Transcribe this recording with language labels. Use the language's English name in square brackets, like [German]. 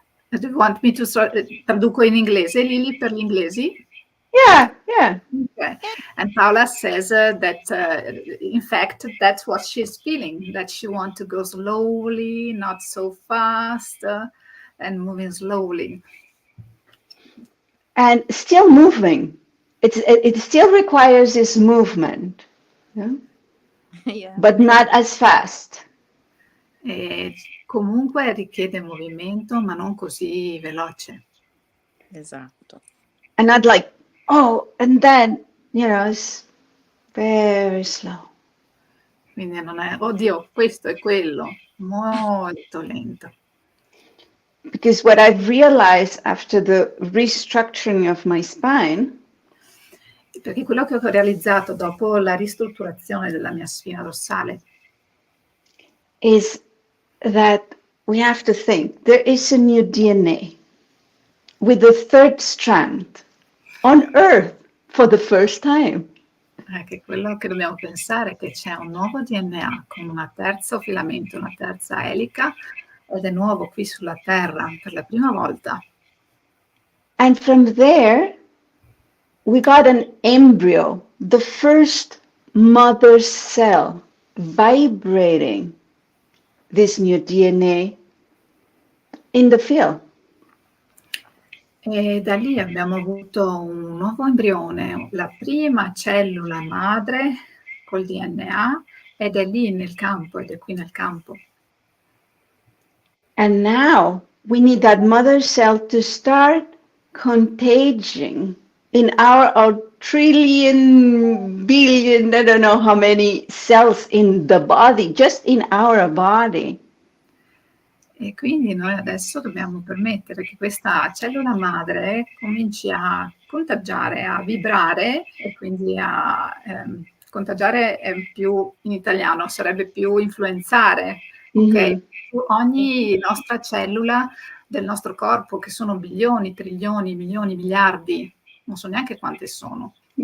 [English] Do you want me to [Italian] traduco in inglese, Lily, per gli inglesi? [English] Yeah, yeah. Okay. And Paola says that, in fact, that's what she's feeling, that she wants to go slowly, not so fast, and moving slowly. And still moving. It still requires this movement, yeah? Yeah. But not as fast. [Italian] E comunque richiede movimento, ma non così veloce. Esatto. [English] And not like, oh, and then, it's very slow. [Italian] Quindi non è, oddio, questo è quello, molto lento. [English] Because what I've realized after the restructuring of my spine [Italian] Perché quello che ho realizzato dopo la ristrutturazione della mia spina dorsale [English] is that we have to think there is a new DNA with the third strand on Earth for the first time. [Italian] è che quello che dobbiamo pensare è che c'è un nuovo DNA con un terzo filamento, una terza elica, ed è nuovo qui sulla Terra per la prima volta. [English] And from there, we got an embryo, the first mother cell vibrating this new DNA in the field. [Italian] E da lì abbiamo avuto un nuovo embrione, la prima cellula madre col DNA, ed è lì nel campo, ed è qui nel campo. [English] And now we need that mother cell to start contagion in our trillion, billion, I don't know how many cells in the body, just in our body. [Italian] E quindi noi adesso dobbiamo permettere che questa cellula madre cominci a contagiare, a vibrare, e quindi a contagiare è più in italiano, sarebbe più influenzare, ok? Su ogni nostra cellula del nostro corpo, che sono bilioni, trilioni, milioni, miliardi, non so neanche quante sono.